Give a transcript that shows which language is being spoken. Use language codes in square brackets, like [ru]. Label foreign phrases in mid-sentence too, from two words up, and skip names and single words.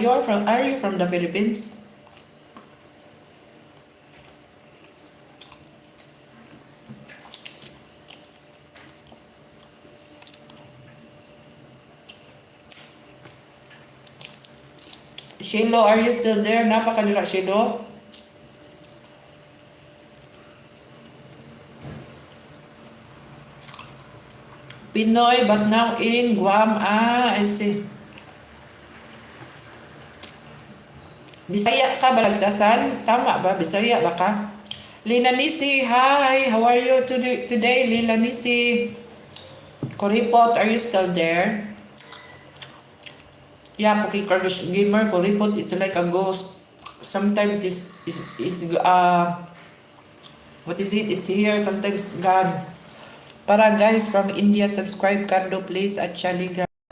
[en] Are you from the Philippines? Shiloh, are you still there? Napakadira, Shiloh. Pinoy, but now in Guam. I see. [ceb] Bisaya ka, Balagtasan? [tl] Tama ba? [ceb] Bisaya ba ka? [en] Linanisi, hi! How are you today, Linanisi? Kuripot, are you still there? Yeah, Poki Crush Gamer, Kuripot, it's like a ghost. Sometimes what is it? It's here, sometimes gone. Para guys from India, subscribe Cardo please at Chaliga.